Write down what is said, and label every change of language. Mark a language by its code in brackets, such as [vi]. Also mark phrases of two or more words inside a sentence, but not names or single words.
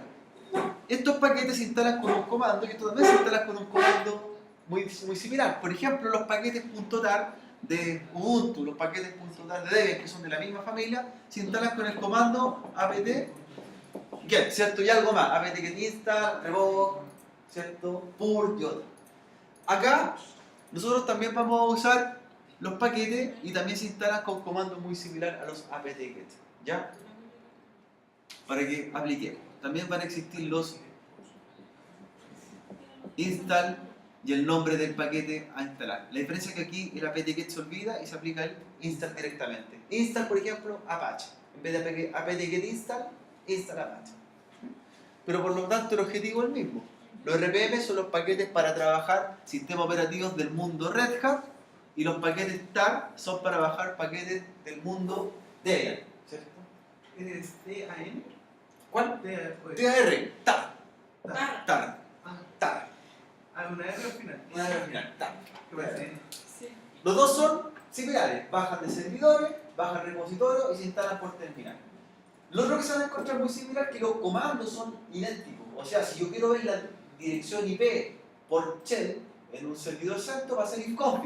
[es] Estos paquetes se instalan con un comando y estos también se instalan con un comando muy similar. Por ejemplo, los paquetes .tar de Ubuntu, los paquetes .tar de Debian, que son de la misma familia, se instalan con el comando apt-get, ¿cierto? Y algo más, [en] apt-get install, revoke, [es] ¿cierto? Purge y otro. Acá, nosotros también vamos a usar los paquetes y también se instalan con comandos muy similares a los apt-get, ¿ya? Para que apliquemos. También van a existir los install y el nombre del paquete a instalar. La diferencia es que aquí el apt-get se olvida y se aplica el install directamente. Install, por ejemplo, Apache. En vez de [en] apt-get install, install Apache. [es] Pero por lo tanto el objetivo es el mismo. Los RPM son los paquetes para trabajar sistemas operativos del mundo Red Hat y los paquetes TAR son para bajar paquetes del mundo Debian, ¿cierto? ¿Es TAN? ¿Cuál? TAR. TAR. TAR. TAR. Ah, TAR. una R al final. Una R al final, TAR. ¿Qué parece? Sí. Los dos son similares, bajan de servidores, bajan repositorios y se instalan por terminal. Lo otro que se van a encontrar muy similar es que los comandos son idénticos O sea, si yo quiero ver la dirección IP por shell en un servidor CentOS va a ser ifconfig.